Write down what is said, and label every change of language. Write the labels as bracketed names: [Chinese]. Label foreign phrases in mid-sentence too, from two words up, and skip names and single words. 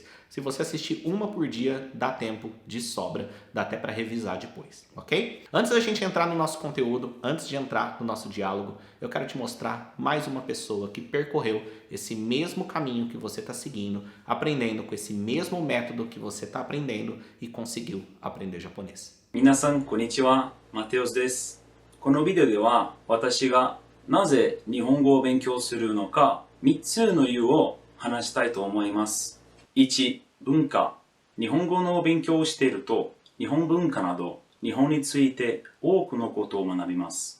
[Portuguese] Se você assistir uma por dia, dá tempo de sobra, dá até para revisar depois, ok? Antes da gente entrar no nosso conteúdo, antes de entrar no nosso diálogo, eu quero te mostrar mais uma pessoa que percorreu esse mesmo caminho que você está seguindo, aprendendo com esse mesmo método que você está aprendendo e conseguiu aprender japonês. [Japanese] 皆さんこんにちは、マテオスです。このビデオでは私がなぜ日本語を勉強するのか3つの理由を話したいと思います。1、文化。日本語の勉強をしていると日本文化など日本について多くのことを学びます。